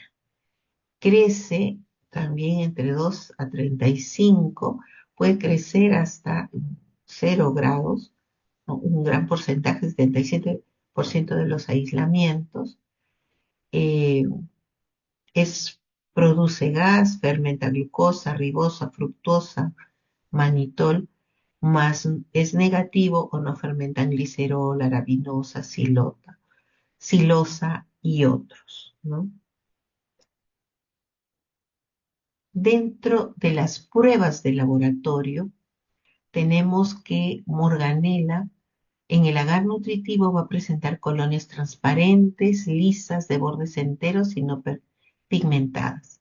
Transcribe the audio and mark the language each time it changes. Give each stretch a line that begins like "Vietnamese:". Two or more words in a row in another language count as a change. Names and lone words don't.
Spanish: Crece también entre 2 a 35, puede crecer hasta 0 grados, ¿no? Un gran porcentaje, 77% de los aislamientos. eh, Produce gas, fermenta glucosa, ribosa, fructosa, manitol, más es negativo o no fermentan glicerol, arabinosa, silosa y otros, ¿no? Dentro de las pruebas de laboratorio, tenemos que Morganella en el agar nutritivo va a presentar colonias transparentes, lisas, de bordes enteros y no pigmentadas.